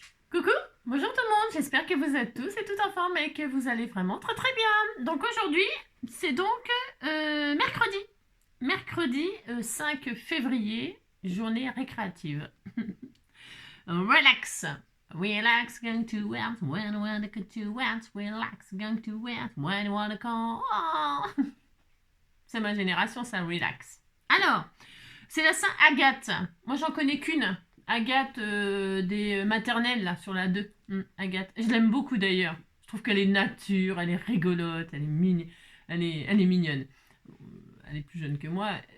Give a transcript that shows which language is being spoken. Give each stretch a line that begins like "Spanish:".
French: Coucou, bonjour tout le monde, j'espère que vous êtes tous et toutes en forme et que vous allez vraiment très très bien. Donc aujourd'hui, c'est donc mercredi. Mercredi 5 février, journée récréative.
English: Relax. Relax, going to work, when you wanna go to work, relax, going to work, when you wanna go. Oh.
French: C'est ma génération, ça, relax. Alors, c'est la Saint Agathe. Moi, j'en connais qu'une. Agathe des maternelles, là, sur la 2. Agathe. Je l'aime beaucoup, d'ailleurs. Je trouve qu'elle est nature, elle est rigolote, elle est mignonne. Elle est plus jeune que moi.